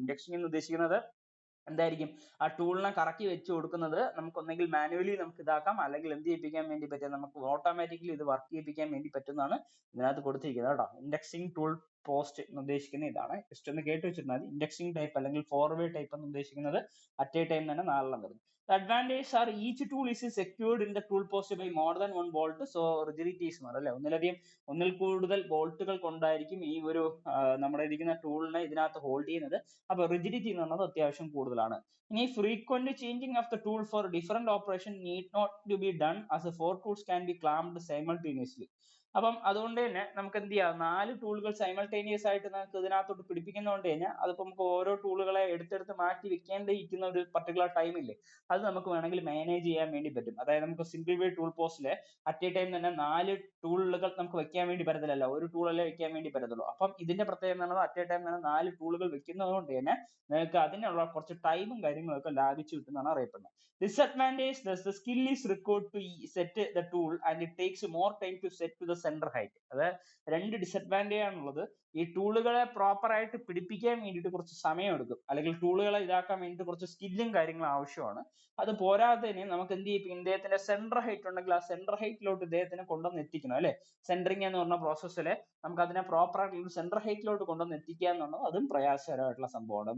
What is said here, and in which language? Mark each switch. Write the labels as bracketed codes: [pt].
[ml] ഇൻഡക്സിംഗ് എന്ന് ഉദ്ദേശിക്കുന്നത് എന്തായിരിക്കും, ആ ടൂളിനെ കറക്കി വെച്ച് കൊടുക്കുന്നത് നമുക്ക് ഒന്നെങ്കിൽ മാനുവലി നമുക്ക് ഇതാക്കാം, അല്ലെങ്കിൽ എന്ത് ചെയ്യിപ്പിക്കാൻ വേണ്ടി പറ്റും, നമുക്ക് ഓട്ടോമാറ്റിക്കലി ഇത് വർക്ക് ചെയ്യിപ്പിക്കാൻ വേണ്ടി പറ്റുന്നതാണ് ഇതിനകത്ത് കൊടുത്തിരിക്കുന്നത് കേട്ടോ. ഇൻഡക്സിംഗ് ടൂൾ പോസ്റ്റ് എന്ന് ഉദ്ദേശിക്കുന്നത് ഇതാണ്. ജസ്റ്റ് ഒന്ന് കേട്ട് വെച്ചിരുന്നാൽ ഇൻഡക്സിംഗ് ടൈപ്പ് അല്ലെങ്കിൽ ഫോർ വേ ടൈപ്പ് എന്ന് ഉദ്ദേശിക്കുന്നത് അറ്റ് എ ടൈം തന്നെ നാലെണ്ണം വരുന്നു. [en] The advantage are each tool is secured in the tool post by more than one bolt, so rigidity is more [ml] അല്ലെ, ഒന്നിൽ കൂടുതൽ ബോൾട്ടുകൾ കൊണ്ടായിരിക്കും ഈ ഒരു നമ്മുടെ ഇരിക്കുന്ന ടൂളിനെ ഇതിനകത്ത് ഹോൾഡ് ചെയ്യുന്നത്. അപ്പൊ റിജിഡിറ്റി എന്ന് പറയുന്നത് അത്യാവശ്യം കൂടുതലാണ്. ഇനി [en] frequent changing of the tool for different operation need not to be done as the four tools can be clamped simultaneously. [ml] അപ്പം അതുകൊണ്ട് തന്നെ നമുക്ക് എന്ത് ചെയ്യാം, നാല് ടൂളുകൾ സൈമൾട്ടേനിയസ് ആയിട്ട് നമുക്ക് ഇതിനകത്തോട്ട് പിടിപ്പിക്കുന്നതുകൊണ്ട് കഴിഞ്ഞാൽ അതിപ്പോ നമുക്ക് ഓരോ ടൂളുകളെ എടുത്തെടുത്ത് മാറ്റി വെക്കേണ്ടിയിരിക്കുന്ന ഒരു പർട്ടിക്കുലർ ടൈം ഇല്ലേ, അത് നമുക്ക് വേണമെങ്കിൽ മാനേജ് ചെയ്യാൻ വേണ്ടി പറ്റും. അതായത് നമുക്ക് single way tool പോസ്റ്റില് at A time തന്നെ നാല് ടൂളുകൾ നമുക്ക് വെക്കാൻ വേണ്ടി പറ്റത്തില്ലല്ലോ, ഒരു ടൂളല്ലേ വെക്കാൻ വേണ്ടി പറ്റത്തുള്ളൂ. അപ്പം ഇതിന്റെ പ്രത്യേകത എന്ന് പറഞ്ഞാൽ അറ്റ് എ ടൈം തന്നെ നാല് ടൂളുകൾ വെക്കുന്നത് കൊണ്ട് തന്നെ നിങ്ങൾക്ക് അതിനുള്ള കുറച്ച് ടൈമും കാര്യങ്ങളൊക്കെ ലാഭിച്ചു കിട്ടുന്നതാണ് അറിയപ്പെടുന്നത്. [en] Disadvantage, thus the skill is required to set the tool and it takes more time to set to the center height. [ml] അതായത് രണ്ട് ഡിസഡ്വാൻറ്റേജ് ആണുള്ളത്. ഈ ടൂളുകളെ പ്രോപ്പർ ആയിട്ട് പിടിപ്പിക്കാൻ വേണ്ടിയിട്ട് കുറച്ച് സമയം എടുക്കും, അല്ലെങ്കിൽ ടൂളുകളെ ഇതാക്കാൻ വേണ്ടിയിട്ട് കുറച്ച് സ്കില്ലും കാര്യങ്ങളും ആവശ്യമാണ്. അത് പോരാത്തതിന് നമുക്ക് എന്ത് ചെയ്യും, ഇദ്ദേഹത്തിന്റെ സെന്റർ ഹൈറ്റ് ഉണ്ടെങ്കിൽ ആ സെന്റർ ഹൈറ്റിലോട്ട് ഇദ്ദേഹത്തിനെ കൊണ്ടുവന്ന് എത്തിക്കണം അല്ലെ. സെന്ററിങ് എന്ന് പറഞ്ഞ പ്രോസസ്സില് നമുക്ക് അതിനെ പ്രോപ്പർ ആയിട്ട് സെന്റർ ഹൈറ്റിലോട്ട് കൊണ്ടുവന്ന് എത്തിക്കുക എന്നുള്ളത് അതും പ്രയാസകരമായിട്ടുള്ള സംഭവമാണ്.